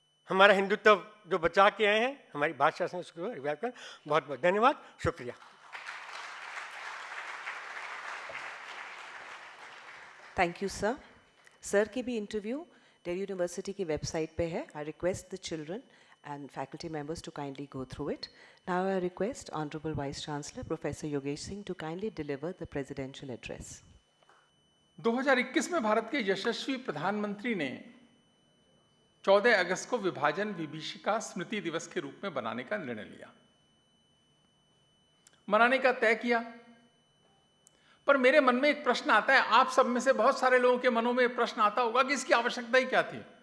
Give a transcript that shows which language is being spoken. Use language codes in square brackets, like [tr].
[hi] हमारा हिंदुत्व जो बचा के आए हैं, हमारी भाषा संस्कृति को रिवाइव करें। बहुत बहुत धन्यवाद, शुक्रिया। [en] Thank you sir. [hi] सर की भी इंटरव्यू दिल्ली यूनिवर्सिटी की वेबसाइट पे है। [en] I request the children and faculty members to kindly go through it. Now I request Honorable Vice Chancellor Professor Yogesh Singh to kindly deliver the presidential address. [hi] 2021 में भारत के यशस्वी प्रधानमंत्री ने 14 अगस्त को विभाजन विभीषिका स्मृति दिवस के रूप में बनाने का निर्णय लिया, मनाने का तय किया। पर मेरे मन में एक प्रश्न आता है, आप सब में से बहुत सारे लोगों के मनों में एक प्रश्न आता होगा कि इसकी आवश्यकता ही क्या थी?